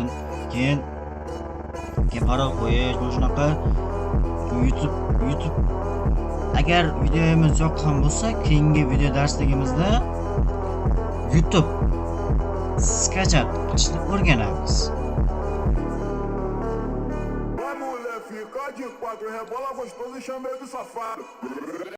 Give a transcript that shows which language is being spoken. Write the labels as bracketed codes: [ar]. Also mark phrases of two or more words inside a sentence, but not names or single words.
[uz] Keyin parol qo'yish, mana shunaqa YouTube agar videomiz yoqqan bo'lsa, keyingi video darsligimizda YouTube skachat qilishni o'rganamiz. [pt] Fica de quatro, rebola gostoso e chama ele de safado.